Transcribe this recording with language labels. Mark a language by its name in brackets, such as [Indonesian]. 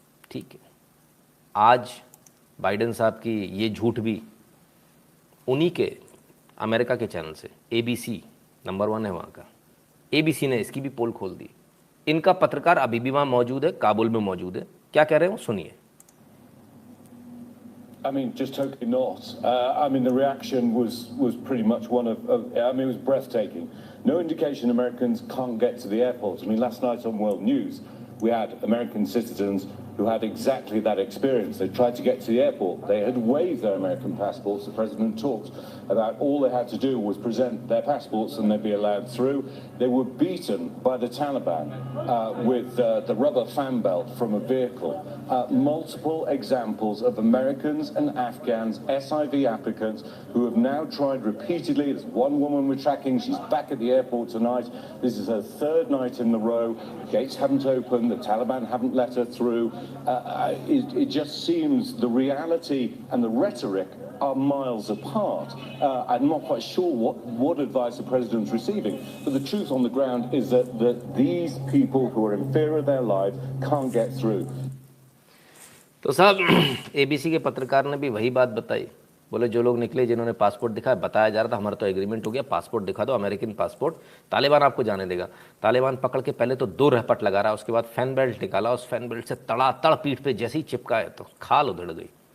[Hindi] ठीक है, आज बाइडन साहब की ये झूठ भी उन्हीं के अमेरिका के चैनल से, ABC नंबर 1 है वहाँ का, ABC ने इसकी भी पोल खोल दी। इनका पत्रकार अभी भी वहाँ मौजूद है, काबुल में मौजूद है। क्या कह रहे हो सुनिए। [English] I mean, just totally not. I mean, the reaction was pretty much one of I mean, it was breathtaking. No indication Americans can't get to the airports. I mean, last night on World News, we had American citizens who had exactly that experience. They tried to get to the airport. They had waived their American passports. The president talked about all they had to do was present their passports and they'd be allowed through. They were beaten by the Taliban with the rubber fan belt from a vehicle. Multiple examples of Americans and Afghans, SIV applicants, who have now tried repeatedly. There's one woman we're tracking. She's back at the airport tonight. This is her third night in a row. Gates haven't opened. The Taliban haven't let her through. It just seems the reality and the rhetoric are miles apart. I'm not quite sure what advice the president's receiving, but the truth on the ground is that these people who are in fear of their lives can't get through. [Hindi] तो साहब ABC के पत्रकार ने भी वही बात बताई, बोले जो लोग निकले जिन्होंने पासपोर्ट दिखाया, बताया जा रहा था हमारा तो एग्रीमेंट हो गया, पासपोर्ट दिखा दो, अमेरिकन पासपोर्ट, तालिबान आपको जाने देगा। तालिबान पकड़ के पहले तो 2 रहपट लगा रहा, उसके बाद फैन बेल्ट निकाला, उस फैन बेल्ट से तड़ातड़ पीठ पे जैसे ही चिपकाए तो खाल उधड़ गई।